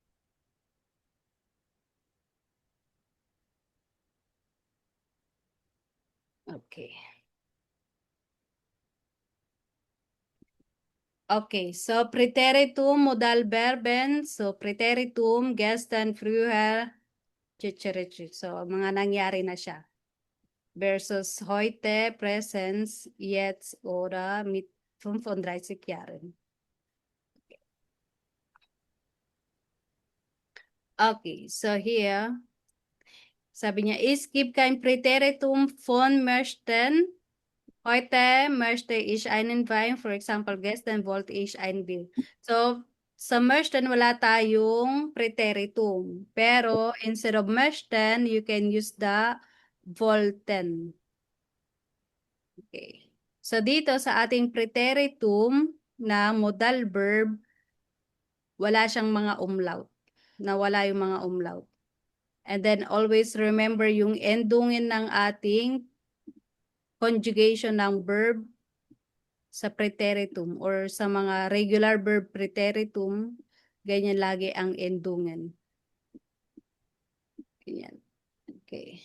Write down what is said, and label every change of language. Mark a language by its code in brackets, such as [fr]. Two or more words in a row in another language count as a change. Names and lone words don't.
[en] Okay. Okay, so Präteritum modal verben. [de] So Präteritum gestern, früher, chichirichi. [tl] So mga nangyari na siya. [de] Versus heute, Präsens, jetzt oder mit 35 Jahren. [en] Okay, so here, [tl] sabi niya, [de] es gibt kein Präteritum von möchten. Heute möchte ich einen Wein. [en] For example, [de] gestern wollte ich ein Bier. So, sa möchten, [tl] wala tayong Präteritum. Pero, [en] instead of möchten, you can use the wollten. Okay. So, [tl] dito sa ating Präteritum na [en] modal verb, [tl] wala siyang mga umlaut. Nawala yung mga umlaut. [en] And then, always remember [tl] yung endungin ng ating conjugation ng verb sa preteritum or sa mga [en] regular verb [tl] preteritum, ganyan lagi ang endungan. Ganyan. Okay.